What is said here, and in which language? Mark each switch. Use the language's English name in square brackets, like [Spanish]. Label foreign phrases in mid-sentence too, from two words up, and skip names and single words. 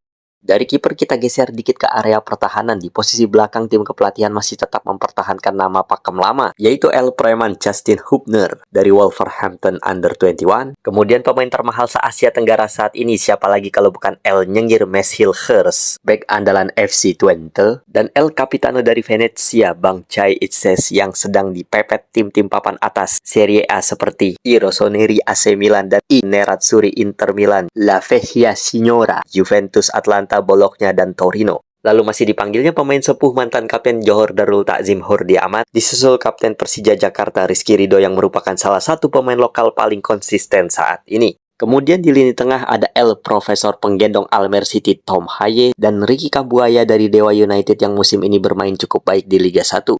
[Indonesian] Dari kiper kita geser dikit ke area pertahanan. Di posisi belakang tim kepelatihan masih tetap mempertahankan nama pakem lama, yaitu El Preman Justin Hubner dari Wolverhampton Under 21. Kemudian pemain termahal se-Asia Tenggara saat ini siapa lagi kalau bukan El Nyengir Meshil Hers, bek andalan FC Twente, dan El Capitano dari Venezia Bang Chai Itses yang sedang dipepet tim-tim papan atas Serie A seperti I Rossoneri AC Milan dan I Nerazzurri Inter Milan, La Vecchia Signora Juventus Atlanta Bologna dan Torino. Lalu masih dipanggilnya pemain sepuh mantan kapten Johor Darul Takzim Hurdi Ahmad, disusul kapten Persija Jakarta Rizky Ridho yang merupakan salah satu pemain lokal paling konsisten saat ini. Kemudian di lini tengah ada El Profesor penggendong Almer City Tom Haye dan Ricky Kambuaya dari Dewa United yang musim ini bermain cukup baik di Liga 1.